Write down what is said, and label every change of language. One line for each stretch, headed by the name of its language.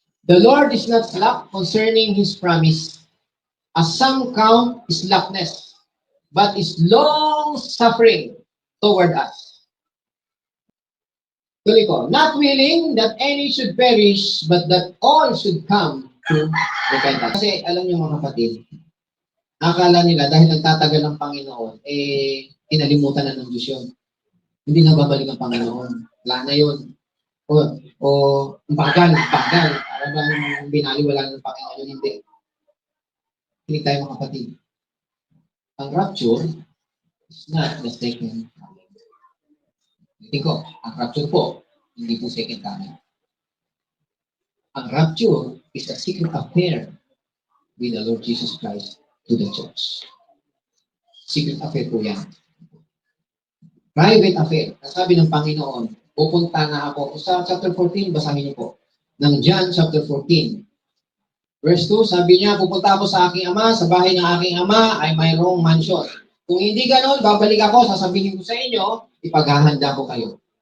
English: The Lord is not slack concerning His promise, as some count slackness, but is long-suffering toward us.
Filipino: Tuloy ko,
English: not willing that any should perish, but that all should come to repentance.
Filipino: Kasi alam niyo mga kapatid, akala nila dahil nagtatagal ng Panginoon, inalimutan na ng Diyos yun. Hindi na babalik ang Panginoon. Wala na yun. O bagal. Para bang binaliwala ng Panginoon yun? Hindi. Hindi tayo mga kapatid.
English: Ang rapture is not the second coming.
Filipino: Hindi ko, ang rapture po, hindi po
English: second coming. Ang rapture is a secret affair with the Lord Jesus Christ to the church. Secret affair
Filipino: po yan.
English: Private affair.
Filipino: Sabi ng Panginoon, pupunta na ako. Sa chapter 14, basahin niyo po. Ng John chapter 14. Verse 2, sabi niya, pupunta ako sa aking ama, sa bahay ng aking ama ay mayroong mansion. Kung hindi ganon, babalik ako, sasabihin ko sa inyo, ipaghahanda ko kayo.